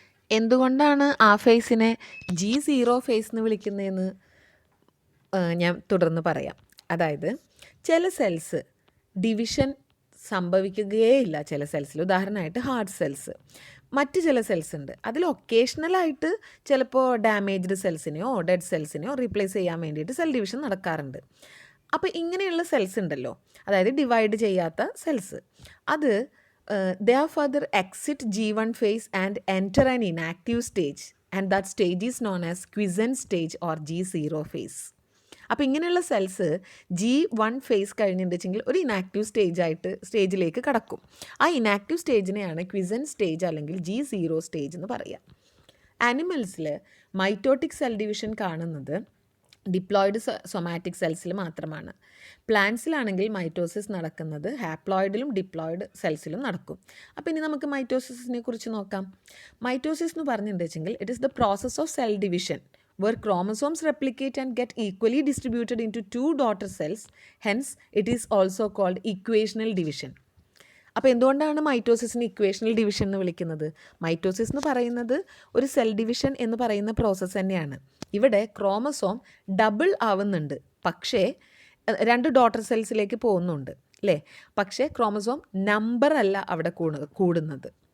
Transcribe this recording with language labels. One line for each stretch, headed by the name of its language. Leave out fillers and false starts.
Malayalam: എന്തുകൊണ്ടാണ് ആ ഫേസിനെ G0 face എന്ന് വിളിക്കുന്നതെന്ന് ഞാൻ തുടർന്ന് പറയാം. അതായത് ചില സെൽസ് ഡിവിഷൻ സംഭവിക്കുകയേ ഇല്ല. ചില സെൽസിൽ ഉദാഹരണമായിട്ട് ഹാർട്ട് സെൽസ്. മറ്റ് ചില സെൽസ് ഉണ്ട്, അതിൽ ഒക്കേഷണലായിട്ട് ചിലപ്പോൾ ഡാമേജ്ഡ് സെൽസിനെയോ ഡെഡ് സെൽസിനെയോ റീപ്ലേസ് ചെയ്യാൻ വേണ്ടിയിട്ട് സെൽ ഡിവിഷൻ നടക്കാറുണ്ട്. അപ്പോൾ ഇങ്ങനെയുള്ള സെൽസ് ഉണ്ടല്ലോ, അതായത് ഡിവൈഡ് ചെയ്യാത്ത സെൽസ്, അത്
English: they are further exit G1 phase and enter an inactive stage, and that stage is known as quiescent stage or G0 phase.
Malayalam: അപ്പോൾ ഇങ്ങനെയുള്ള സെൽസ് G1 ഫേസ് കഴിഞ്ഞിട്ടുണ്ടെങ്കിൽ ഒരു ഇനാക്റ്റീവ് സ്റ്റേജിലേക്ക് കടക്കും. ആ ഇനാക്റ്റീവ് സ്റ്റേജിനെയാണ് ക്വിസൻറ്റ് സ്റ്റേജ് അല്ലെങ്കിൽ G0 സ്റ്റേജ് എന്ന് പറയുക. ആനിമൽസിൽ മൈറ്റോട്ടിക് സെൽ ഡിവിഷൻ കാണുന്നത് ഡിപ്ലോയിഡ് സൊമാറ്റിക് സെൽസിൽ മാത്രമാണ്. പ്ലാന്റ്സിലാണെങ്കിൽ മൈറ്റോസിസ് നടക്കുന്നത് ഹാപ്ലോയിഡിലും ഡിപ്ലോയിഡ് സെൽസിലും നടക്കും. അപ്പോൾ ഇനി നമുക്ക് മൈറ്റോസിസിനെ കുറിച്ച് നോക്കാം.
English: mitosis
Malayalam: എന്ന് പറഞ്ഞിട്ടുണ്ടെങ്കിൽ
English: It is the process of cell division where chromosomes replicate and get equally distributed into two daughter cells. Hence, it is also called equational division.
Malayalam: അപ്പോൾ എന്തുകൊണ്ടാണ് മൈറ്റോസിസിന് ഇക്വേഷണൽ ഡിവിഷൻ എന്ന് വിളിക്കുന്നത്? മൈറ്റോസിസ് എന്ന് പറയുന്നത് ഒരു സെൽ ഡിവിഷൻ എന്ന് പറയുന്ന പ്രോസസ്സ് തന്നെയാണ്. ഇവിടെ ക്രോമസോം ഡബിൾ ആവുന്നുണ്ട്, പക്ഷേ 2 ഡോട്ടർ സെൽസിലേക്ക് പോകുന്നുണ്ട് അല്ലേ? പക്ഷേ ക്രോമസോം നമ്പർ അല്ല അവിടെ കൂടുന്നത്.